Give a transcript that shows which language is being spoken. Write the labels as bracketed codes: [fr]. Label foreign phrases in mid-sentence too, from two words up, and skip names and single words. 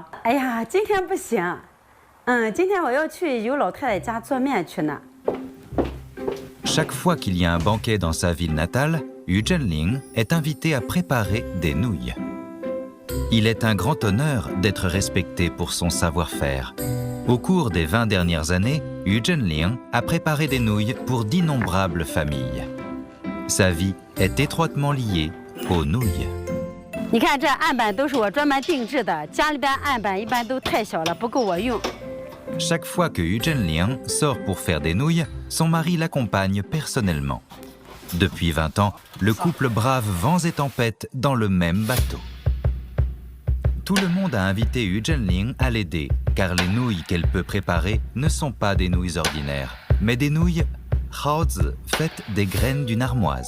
[zh] 哎呀，今天不行，今天我要去尤老太太家做面去呢。 [fr] Chaque fois qu'il y a un banquet dans sa ville natale, Yu Zhenling est invité à préparer des nouilles. Il est un grand honneur d'être respecté pour son savoir-faire. Au cours des 20 dernières années, Yu Zhenling a préparé des nouilles pour d'innombrables familles. Sa vie est étroitement liée aux nouilles. [zh] 你看这案板都是我专门定制的，家里边案板一般都太小了，不够我用。 [fr] Chaque fois que Yu Zhenling sort pour faire des nouilles, son mari l'accompagne personnellement. Depuis 20 ans, le couple brave vents et tempêtes dans le même bateau. Tout le monde a invité Yu Zhenling à l'aider, car les nouilles qu'elle peut préparer ne sont pas des nouilles ordinaires, mais des nouilles Haozi faites des graines d'une armoise.